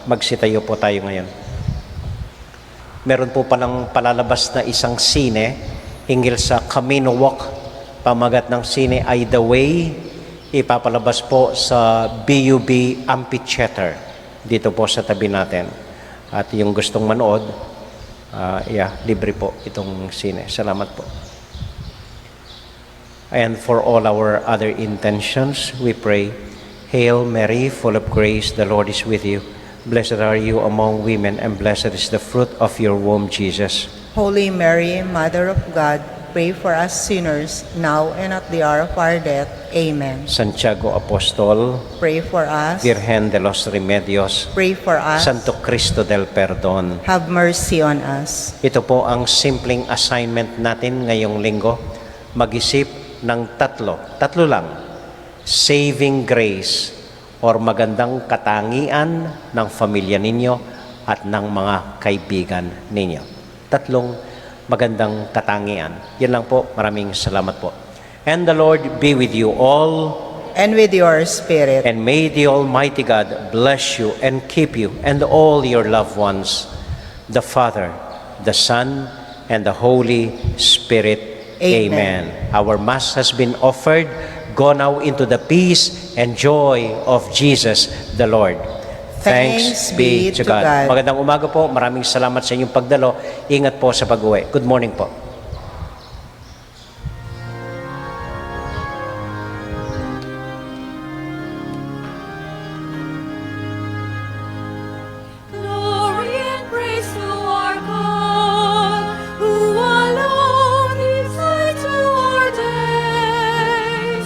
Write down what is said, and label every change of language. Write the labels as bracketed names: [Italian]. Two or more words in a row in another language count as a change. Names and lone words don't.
[Filipino] Magsitayo po tayo ngayon. Meron po palang palalabas na isang sine hinggil sa Camino Walk. Pamagat ng sine ay The Way. Ipapalabas po sa BUB Amphitheater. Dito po sa tabi natin. At yung gustong manood, libre po itong sine. Salamat po. [English] And for all our other intentions, we pray, Hail Mary, full of grace, the Lord is with you. Blessed are you among women, and blessed is the fruit of your womb, Jesus. Holy Mary, Mother of God, pray for us sinners, now and at the hour of our death. Amen. Santiago Apostol, Pray for us. Virgen de los Remedios, Pray for us. Santo Cristo del Perdón. Have mercy on us. [Filipino] Ito po ang simpleng assignment natin ngayong linggo. Mag-isip ng tatlo lang, [English] saving grace [Filipino] or magandang katangian ng pamilya ninyo at ng mga kaibigan ninyo. Tatlong magandang katangian. Yan lang po. Maraming salamat po. [English] And the Lord be with you all. And with your spirit. And may the Almighty God bless you and keep you and all your loved ones, the Father, the Son, and the Holy Spirit. Amen. Our Mass has been offered. Go now into the peace and joy of Jesus the Lord. Thanks be to God. [Filipino] Magandang umaga po. Maraming salamat sa inyong pagdalo. Ingat po sa pag-uwi. [English] Good morning [Filipino] po. [English] Glory and praise to our God, who alone gives light to our days.